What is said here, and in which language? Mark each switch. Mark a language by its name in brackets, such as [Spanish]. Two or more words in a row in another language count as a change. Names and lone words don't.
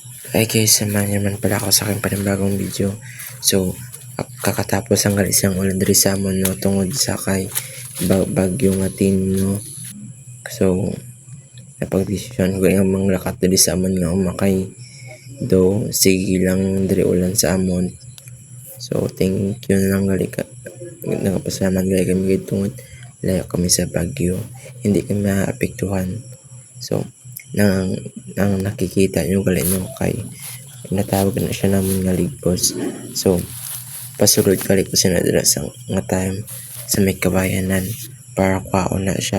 [Filipino] Hi guys, samahan niyo naman pala ako sa aking panibagong video. [Hiligaynon] So, kakatapos ang isang ulan diri sa amon no tungod sa kay bagyo nga Tinno. So, napagdesisyon ko nga manglakat diri sa amon nga umakay do sige lang diri ulan sa amon. So, [English] thank you [Hiligaynon] na lang gali ka. Nagapasalamat gali kami gid tungod layo kami sa bagyo. [Filipino] Hindi kami maapektuhan. So, nang nakikita nyo gali no kay natawag na siya namin nga ligpos. [Hiligaynon] So, pasulod gali ko sinadala sa nga time sa may kabayanan para kwaon na siya.